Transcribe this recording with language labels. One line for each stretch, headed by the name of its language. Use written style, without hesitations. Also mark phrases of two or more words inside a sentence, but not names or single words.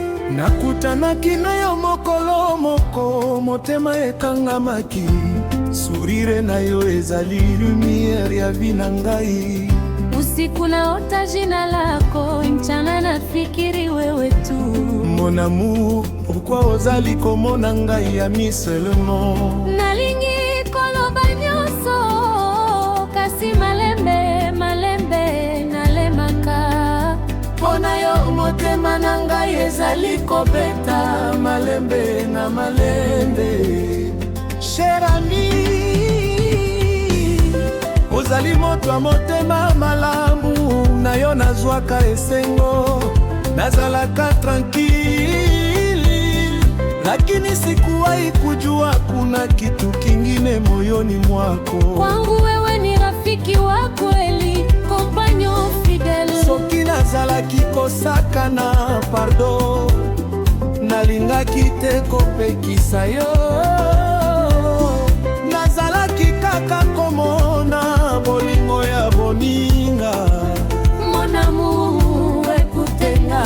Lingala: Nakutanaki na yo mokolo moko, motema ekangamaki. Sourire na yo ezali lumière ya vie na ngai.
Swahili: Usiku naota jina lako, mchana nafikiri wewe tu.
French: Mon amour, pourquoi
Lingala: ozali komona ngai ya mi seulement? Nalingi koloba nyonso, kasi malembe nalemaka. Pona yo motema na ngai ezali kobeta malembe na malembe.
French: Cher ami,
Lingala: ozali moto motema malamu, na yo nazwaka esengo, nazalaka tranquille.
Swahili: Lakini sikuwahi kujua kuna kitu kingine moyoni mwako. Kwangu wewe ni rafiki wa kweli,
French: compagnon fidèle.
Lingala: Soki nazalaki kosakana pardon, nalingaki te kopekisa yo. Nazalaki kaka komona bolingo ya boninga.
French: Mon amour, écoute-nga.